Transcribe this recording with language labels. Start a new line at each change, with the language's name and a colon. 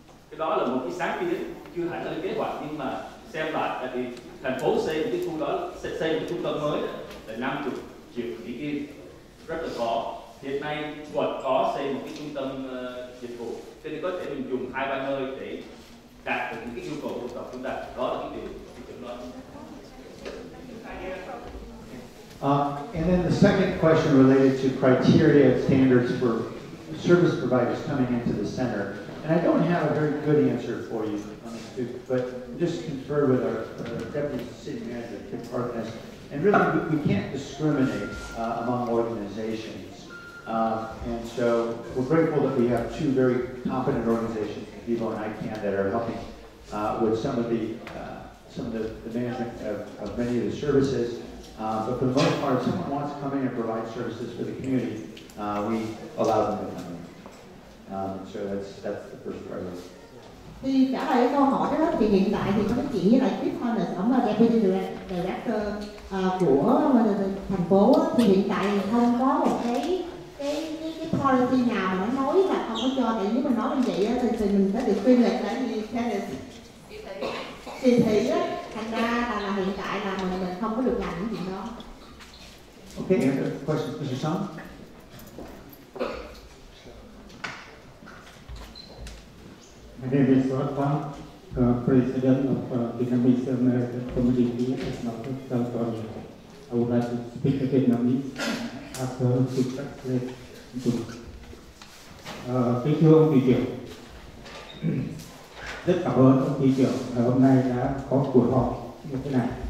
Vietnamese: Cái đó là một cái sáng kiến chưa hẳn là cái kế hoạch, nhưng mà xem lại tại vì thành phố xây một cái khu đó, xây một trung tâm mới đó, là 50 triệu Mỹ Kim, rất là khó. Hiện nay quận có xây một cái trung tâm dịch vụ, cho nên có thể mình dùng 2-3 nơi để đạt được những cái nhu cầu của cộng chúng ta. Đó là cái điều thị trưởng nói.
English: And then the second question related to criteria and standards for service providers coming into the center. And I don't have a very good answer for you on this, but just conferred with our deputy city manager, Kim Parkness. And really, we can't discriminate among organizations. And so we're grateful that we have two very competent organizations, Vivo and ICANN, that are helping with some of the management of many of the services. But for the most part, if someone wants to come in and provide services for the community, we allow them to come in. So that's the first priority.
Vietnamese: Thì trả lời cái câu hỏi đó thì hiện tại thì có nói chuyện với lại Chris Honest, ông là Deputy Director của thành phố, thì hiện tại không có một cái policy nào mà nó nói là không có cho, tại nếu mà nói như vậy thì mình sẽ bị tuyên lệch tại vì kỳ thị á, thành ra là hiện tại là mình không có được làm những chuyện đó.
English: Okay, any questions, Mr. Song? My name is Otto, President of Vietnamese American Community in North California. I would like to speak in Vietnamese after to translate into.
Vietnamese: Kính thưa ông thị trưởng, rất cảm ơn ông thị trưởng ngày hôm nay đã có buổi họp như thế này.